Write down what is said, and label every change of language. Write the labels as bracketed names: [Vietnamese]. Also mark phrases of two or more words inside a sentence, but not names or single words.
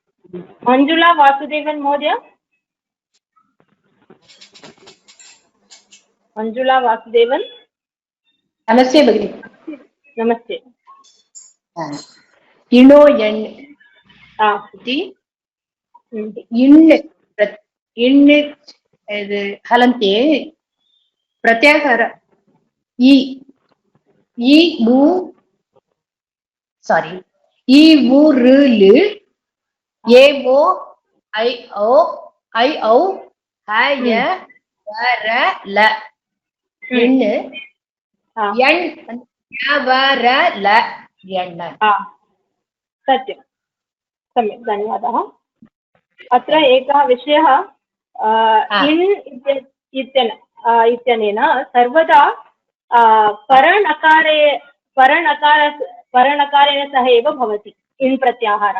[Sanskrit] मंजुला वासुदेवन महोदय, मंजुला वासुदेवन। नमस्ते भगिनी। नमस्ते। इणो यण् इति इण् हलन्ते प्रत्याहार इ उ सारी इ उ र ल ए ओ I O ह य व र ल इण् यण् य व र ल यण्। सत्यं, सम्यक्, धन्यवादः। अत्र एकः विषयः, इन् इत्यनेन सर्वदा परनकारेण सह एव भवति इन् प्रत्याहारः।